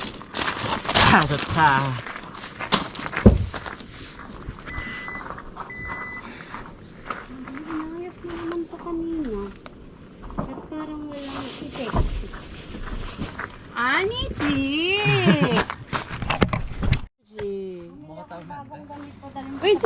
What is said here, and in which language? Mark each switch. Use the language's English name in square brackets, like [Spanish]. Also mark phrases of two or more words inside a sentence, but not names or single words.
[Korean] 아, 좋다. [Filipino] Inayos mo naman to kanina. At parang walang effect. [Korean] 아니지. [Filipino] Bagong ganito dalhin ko. [Korean] 의자.